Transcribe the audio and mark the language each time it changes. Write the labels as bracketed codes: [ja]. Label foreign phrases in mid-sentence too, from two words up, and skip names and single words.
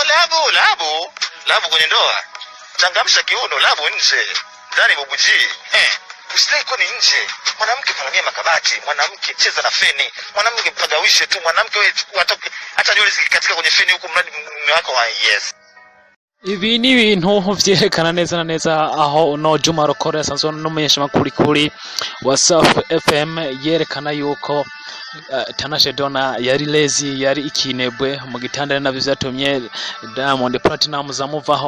[sw] Labu kwenye ndoa. Changamsha kiuno, labu nje. Ndani bubuji. Uslay ni nje. Mwanamke palamia makabati, mwanamke cheza na feni, mwanamke mpagawishe tu, mwanamke wewe chukua hata nywele zikikatika kwenye feni huko, mradi mume wako yes. [rn] Ibi ni ibintu vyerekana neza na neza aho no Juma Lokole asanzwe n'umunyesha makuru kuri WhatsApp FM yerekana yuko Tanasha yari lazy, yari ikinebwe mu gitanda, nabyo byatumye Diamond Platnumz amuvaho.